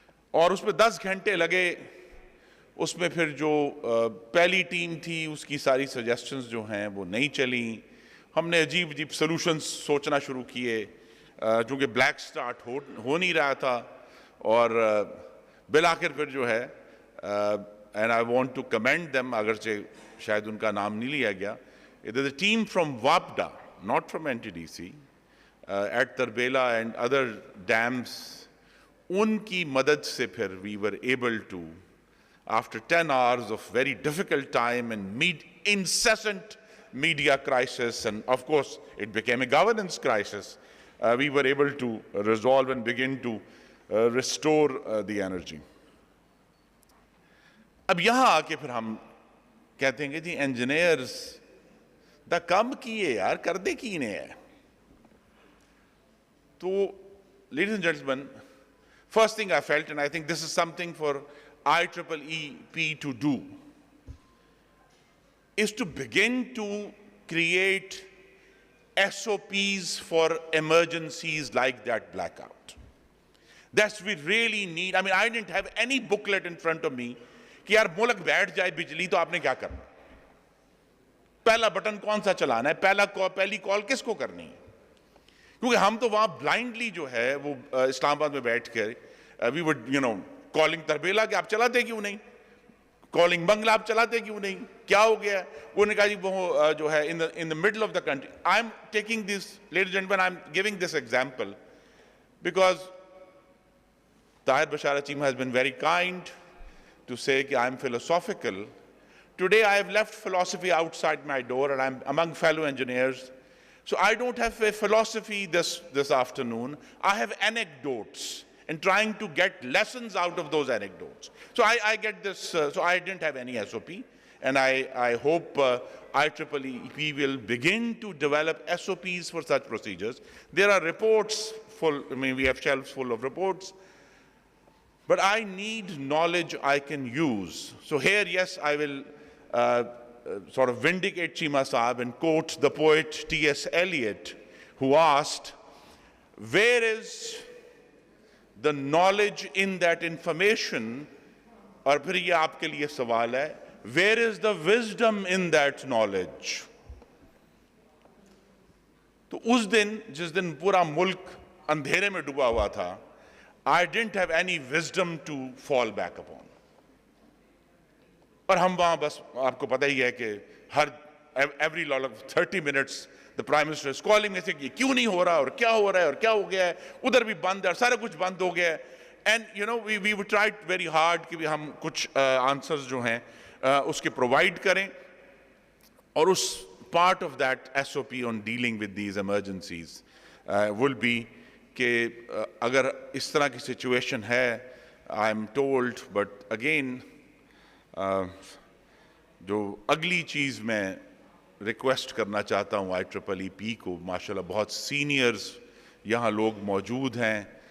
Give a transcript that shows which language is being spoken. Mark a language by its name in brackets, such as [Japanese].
[Urdu] اور اس میں 10 گھنٹے لگے. اس میں پھر جو پہلی ٹیم تھی اس کی ساری سجیسٹنز جو ہیں وہ نہیں چلیں. ہم نے عجیب عجیب سلوشنز سوچنا شروع کیے چونکہ بلیک سٹارٹ ہو نہیں رہا تھا. اور بالآخر پھر جو ہے [English] and I want to command them, [Urdu] اگرچہ شاید ان کا نام نہیں لیا گیا. [English] It is a team from WAPDA, not from NTDC, at Tarbela and other dams. [Urdu] ان کی مدد سے پھر [English] we were able to, after 10 hours of very difficult time and incessant media crisis, and of course it became a governance crisis, we were able to resolve and begin to restore the energy. [Urdu] اب یہاں آ کے پھر ہم کہتے ہیں کہ جی engineers دا کم کیے یار کر دے کی نے ہے. [English] تو ladies and gentlemen, first thing I felt, and I think this is something for IEEP to do, is to begin to create SOPs for emergencies like that blackout. That's we really need. I mean, I didn't have any booklet in front of me [Urdu] کہ یار ملک بیٹھ جائے بجلی تو آپ نے کیا کرنا, پہلا بٹن کون سا چلانا ہے, پہلی کال کس کو کرنی ہے. کیونکہ ہم تو وہاں بلائنڈلی جو ہے وہ اسلام آباد میں بیٹھ کے وی وڈ کالنگ تربیلا کہ آپ چلاتے کیوں نہیں, کالنگ بنگلہ آپ چلاتے کیوں نہیں, کیا ہو گیا. وہ نے کہا جی وہ جو ہے [English] in the middle of the country. I'm taking this, ladies and gentlemen, I'm giving this example because Tahir Bashara Cheema has been very kind to say that I'm philosophical. Today I have left philosophy outside my door and I'm among fellow engineers. So I don't have a philosophy this afternoon. I have anecdotes and trying to get lessons out of those anecdotes. So I get this, so I didn't have any SOP. And I hope IEEP will begin to develop SOPs for such procedures. There are reports full, I mean, we have shelves full of reports. But I need knowledge I can use. So here, yes, I will sort of vindicate Cheema Saab and quote the poet T.S. Eliot, who asked, where is the knowledge in that information? [Urdu] اور پھر یہ آپ کے لیے سوال ہے, [English] where is the wisdom in that knowledge? [Urdu] تو اس دن, جس دن پورا ملک اندھیرے میں ڈوبا ہوا تھا, [English] I didn't have any wisdom to fall back upon. [Urdu] اور ہم وہاں بس آپ کو پتہ ہی ہے کہ [English] every 30 minutes the Prime Minister is calling me saying, [Urdu] یہ کیوں نہیں ہو رہا اور کیا ہو رہا ہے اور کیا ہو گیا ہے, ادھر بھی بند ہے, سارا کچھ بند ہو گیا ہے. [English] And we would try very hard [Urdu] کہ ہم کچھ answers جو ہیں اس کے provide کریں, اور اس [English] part of that SOP on dealing with these emergencies will be [Urdu] کہ اگر اس طرح کی سچویشن ہے, [English] I'm told, but again [Urdu] جو اگلی چیز میں ریکویسٹ کرنا چاہتا ہوں IEEP کو, ماشاءاللہ بہت سینئرز یہاں لوگ موجود ہیں,